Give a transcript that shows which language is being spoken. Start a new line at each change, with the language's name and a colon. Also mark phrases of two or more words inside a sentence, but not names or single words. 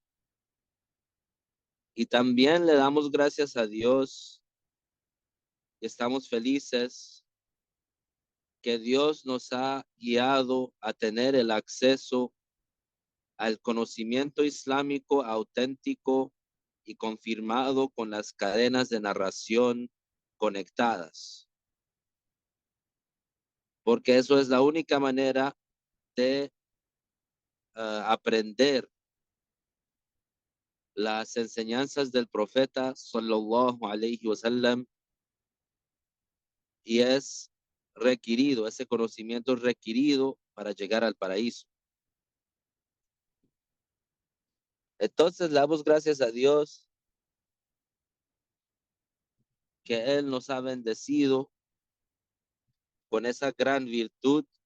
Spanish: Y también le damos gracias a Dios y estamos felices que Dios nos ha guiado a tener el acceso al conocimiento islámico auténtico y confirmado con las cadenas de narración conectadas, porque eso es la única manera de aprender las enseñanzas del profeta
Arabic: صلى الله عليه وسلم,
Spanish: y es requerido, ese conocimiento es requerido para llegar al paraíso. Entonces le damos gracias a Dios que Él nos ha bendecido con esa gran virtud,